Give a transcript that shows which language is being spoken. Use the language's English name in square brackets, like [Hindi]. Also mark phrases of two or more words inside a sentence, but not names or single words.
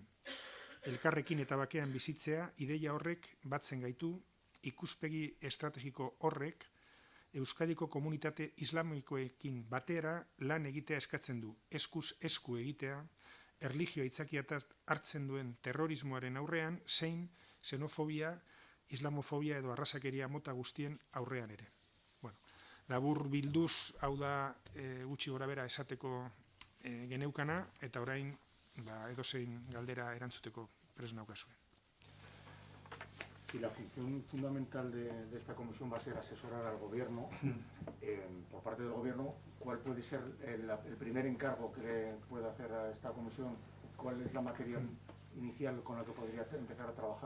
[Basque] Elkarrekin eta bakean bizitzea, ideia horrek batzen gaitu, ikuspegi estrategiko horrek Euskadiko komunitate islamikoekin batera lan egitea eskatzen du, eskuz esku egitea, erlijioa aitzakiatzat hartzen duen terrorismoaren aurrean, zein xenofobia, islamofobia edo arrazakeria mota guztien aurrean ere. Bueno, labur bilduz, hau da gutxi gorabehera esateko geneukana, eta orain edozein galdera erantzuteko prest naukazue. [Spanish] Y la función fundamental de esta comisión va a ser asesorar al gobierno. Por parte del gobierno, ¿cuál puede ser el primer encargo que pueda hacer a esta comisión? ¿Cuál es la materia inicial con la que podría empezar a trabajar?